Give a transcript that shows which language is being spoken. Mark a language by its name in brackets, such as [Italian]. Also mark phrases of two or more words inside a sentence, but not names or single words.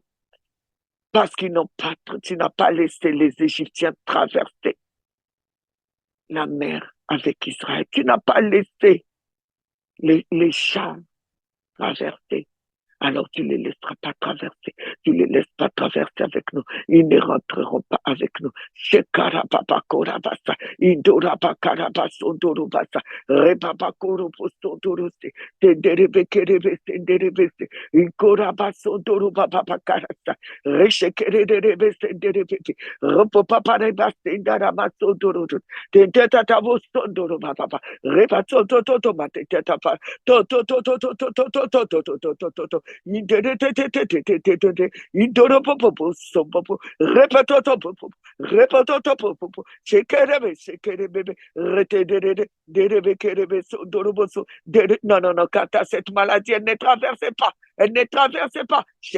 [French] Parce tu n'as pas laissé les Égyptiens traverser la mer avec Israël. Tu n'as pas laissé les chars traverser. Alors tu ne les laisseras pas traverser. Tu ne les laisses pas traverser avec nous. Ils ne rentreront pas avec nous. Shekarapapakorabasa, Indorapakarabasondorobasa, Repapakoropostondorose, Tenderebekerebese, Tenderebese, Inkorabasondorobapakarasa, Reshekerebese, Tenderebese, Ropopaparebasendaramasondororo, Tendetatavosondorobapapa, Repatsontototomate, Tetapa, Toto, Indoropopo, Sopopo, Repatotopo, Repatotopo, Shekerebe, Shekerebebe, Retederebe, Derebekerebe, Sondoroboso, non, car cette maladie, elle ne traversait pas. Elle ne traversait pas.